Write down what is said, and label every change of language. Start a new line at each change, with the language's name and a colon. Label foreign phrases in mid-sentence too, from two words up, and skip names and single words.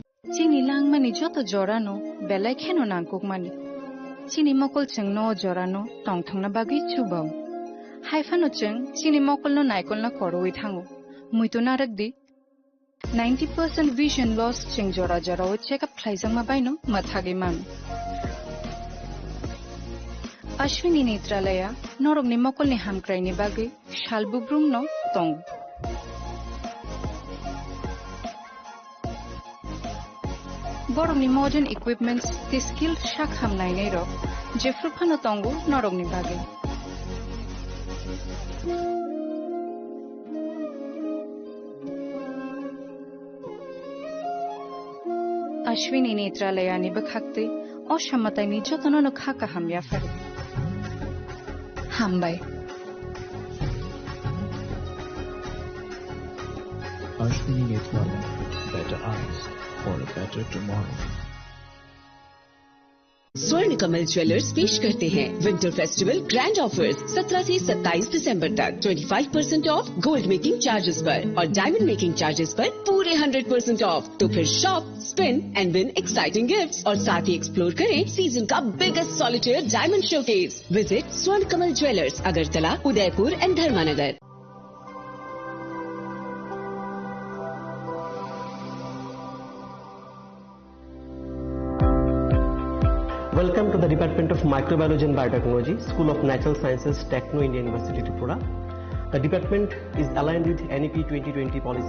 Kok Borok: chini langmani joto jorano belai kheno nangkukmani chini mokol cheng no jorano tongthangna bagi chubau haifano cheng chini mokol no naikol na koroi thango muito narakdi 90%
English: vision loss
Kok Borok: cheng jora jorao
English: check up
Kok Borok: khlaijang ma baino mathagi man Ashwini Netralaya norogni mokolni hamkraini bagi shalbubrum no tong Borogni
English: modern equipments the skilled
Kok Borok: shak hamnai nei ro jefruphano tongu norogni bagi Ashwini Netralaya ni bakhakte oshammatai ni jotono no khaka hamya far hambai
English: Ashwini Netralaya, better eyes for a better tomorrow.
Hindi: स्वर्ण कमल ज्वेलर्स पेश करते हैं
English: winter festival grand offers
Hindi: 17 से 27 दिसंबर तक 25%
English: off gold making charges
Hindi: पर और
English: diamond making charges
Hindi: पर पूरे 100% ऑफ। तो फिर
English: shop, spin and win exciting gifts
Hindi: और साथ ही एक्सप्लोर करें सीजन का
English: biggest solitaire diamond showcase. Visit Swarna Kamal Jewellers, Agartala, Udaipur and Dharmanagar. Welcome to the Department of Microbiology and Biotechnology, School of Natural Sciences, Techno India University, Tripura. The department is aligned with NEP 2020 policy.